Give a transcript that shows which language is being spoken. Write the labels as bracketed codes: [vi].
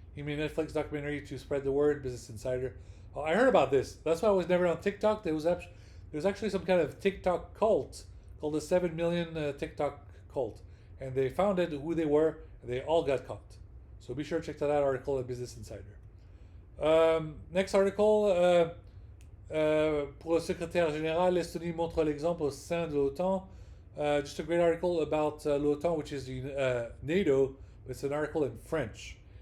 [en] He made a Netflix documentary to spread the word. Business Insider. Oh, I heard about this. That's why I was never on TikTok. There's actually some kind of TikTok cult called the 7 million TikTok cult, and they found out who they were, and they all got caught. So be sure to check that out article at Business Insider. Next article, [fr] pour le secrétaire général, l'Estonie montre l'exemple au sein de l'OTAN. [en] Just a great article about l'OTAN, which is NATO, but it's an article in French.